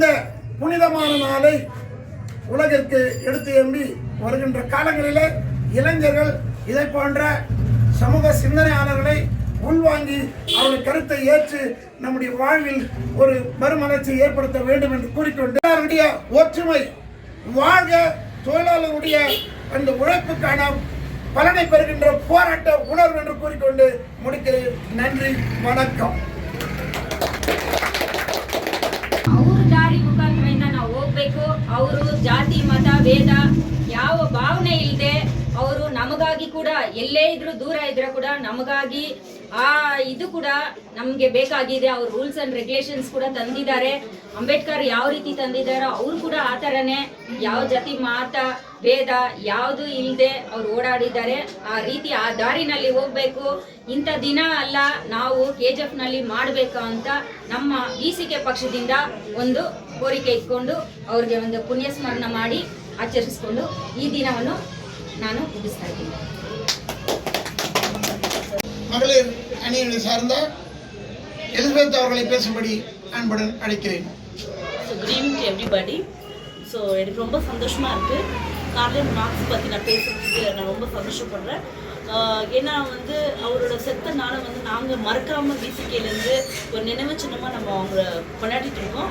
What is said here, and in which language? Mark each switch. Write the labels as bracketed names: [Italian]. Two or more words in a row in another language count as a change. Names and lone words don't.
[Tamil] புனிதமான நாளை உலகிற்கு எடுத்து எம்பி வருகின்ற காலங்களிலே இளைஞர்கள் இதை போன்ற சமூக சிந்தனையாளர்களை உள்வாங்கி அவருடைய கருத்தை ஏற்று நம்முடைய வாழ்வில் ஒரு மறுமலர்ச்சி ஏற்படுத்த வேண்டும் என்று கூறிக்கொண்டு ஒற்றுமை வாழ்க, தொழிலாளர்களுடைய அந்த உழைப்புக்கான பலனை பெறுகின்ற போராட்ட உணர்வு என்று கூறிக்கொண்டு முடிக்கிறேன். நன்றி, வணக்கம். [Kannada] ಅವ್ರ ದಾರಿ ಮುಖಾಂತರದಿಂದ ನಾವು ಹೋಗ್ಬೇಕು. ಅವರು ಜಾತಿ ಮತ ಭೇದ ಯಾವ ಭಾವನೆ ಇಲ್ಲದೆ ಅವರು ನಮಗಾಗಿ ಕೂಡ ಎಲ್ಲೇ ಇದ್ರು ದೂರ ಇದ್ರೆ ಕೂಡ ನಮಗಾಗಿ ಇದು ಕೂಡ ನಮಗೆ ಬೇಕಾಗಿದೆ. ಅವ್ರು [English] rules and regulations [Kannada] ಕೂಡ ತಂದಿದ್ದಾರೆ. ಅಂಬೇಡ್ಕರ್ ಯಾವ ರೀತಿ ತಂದಿದ್ದಾರೋ ಅವರು ಕೂಡ ಆ ಥರನೇ ಯಾವ ಜಾತಿ ಮತ ಭೇದ ಯಾವುದು ಇಲ್ಲದೆ ಅವ್ರು ಓಡಾಡಿದ್ದಾರೆ. ಆ ರೀತಿ ಆ ದಾರಿನಲ್ಲಿ ಹೋಗ್ಬೇಕು. ಇಂಥ ದಿನ ಅಲ್ಲ, ನಾವು KGF ನಲ್ಲಿ ಮಾಡಬೇಕು ಅಂತ ನಮ್ಮ VCK ಪಕ್ಷದಿಂದ ಒಂದು ಕೋರಿಕೆ ಇಟ್ಕೊಂಡು ಅವ್ರಿಗೆ ಒಂದು ಪುಣ್ಯ ಸ್ಮರಣ ಮಾಡಿ ಆಚರಿಸಿಕೊಂಡು ಈ ದಿನವನ್ನು ನಾನು ಮುಗಿಸ್ತಾ ಇದ್ದೀನಿ. [Tamil] மகளிர் அணியை சார்ந்த எலிசபெத் அவர்களை பேசும்படி அன்புடன் அழைக்கிறேன். [English] good evening to everybody. [Tamil] ஸோ எனக்கு ரொம்ப சந்தோஷமாக இருக்குது. கார்ல் மார்க்ஸ் பற்றி நான் பேசுறதுக்கு நான் ரொம்ப சந்தோஷப்படுறேன். ஏன்னா வந்து அவரோட செத்தனால வந்து நாங்கள் மறக்காமல் விசிகேலேருந்து ஒரு நினைவு சின்னமாக நம்ம அவங்கள கொண்டாடிட்டு இருக்கோம்.